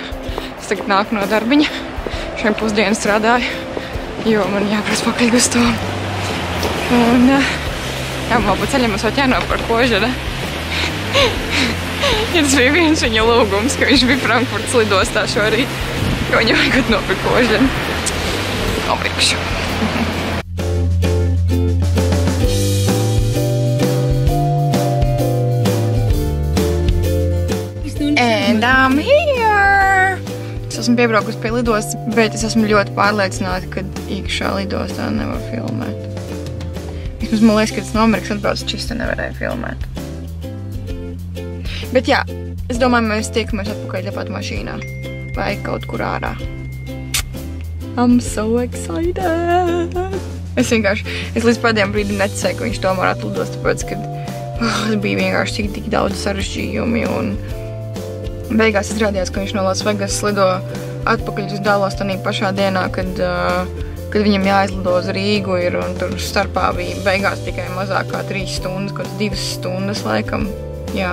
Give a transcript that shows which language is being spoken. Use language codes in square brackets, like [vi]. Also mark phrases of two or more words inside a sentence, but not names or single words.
[lv] Es tagad nāku no darbiņa. Šodien pusdienu strādāju, jo man jāprasa pakaļ Gustavam. Un jā, man pa ceļam es vēl jānopar Kožana. Ja tas bija viens viņa lūgums, ka viņš bija Frankfurtas lidostā šorīt, ka viņam vajag nopirkt Kožanu. Nopirkšu. [en] And I'm here! [lv] Es esmu piebraukusi pie lidostas, bet es esmu ļoti pārliecināta, ka iekšā lidostā nevar filmēt. Vismaz man liekas, ka tas no Amerikas atbrauc, čista nevarēja filmēt. Bet jā, es domāju, mēs tiekamies atpakaļ tepat mašīnā. Vai kaut kur ārā. [en] I'm so excited! [lv] Es līdz pēdējiem brīdim neticēju, ka viņš tomēr atlidos, tāpēc, ka bija vienkārši tik daudz sarežģījumi un beigās izrādījās, ka viņš no Las Vegas lido atpakaļ uz Dallas tanī pašā dienā, kad viņam jāizlido uz Rīgu ir, un tur starpā bija beigās tikai mazāk kā 3 stundas, kaut 2 stundas laikam, jā.